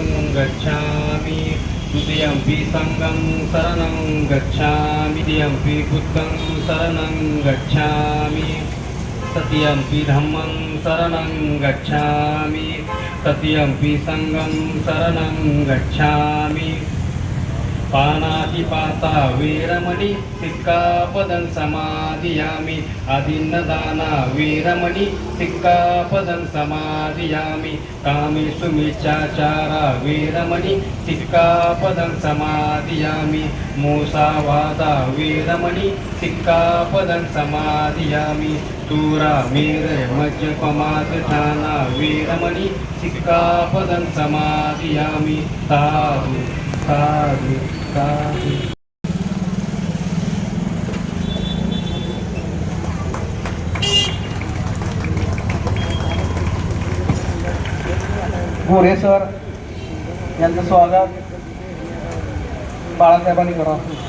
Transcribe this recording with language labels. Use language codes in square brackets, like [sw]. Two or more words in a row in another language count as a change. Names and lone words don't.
[pi] गच्छामि तृतीयंपि संघं शरणं गच्छामि तृतीयंपि बुद्धं शरणं गच्छामि तृतीयंपि धम्मं शरणं गच्छामि तृतीयंपि संघं शरणं गच्छामि पानातिपाता वीरमणि सिक्कापदं समादियामि आदिन्नदाना वीरमणि सिक्कापदं समादियामि कामेषु मिच्छाचारा वीरमणि सिक्कापदं समादियामि मूसावादा वीरमणि सिक्कापदं समादियामि तूरा मीर मज्जपमादधाना वीरमणि सिक्कापदं समादियामि साधु साधु साधु। [mr] गोरे सर यांचं स्वागत बाळासाहेबांनी करावं।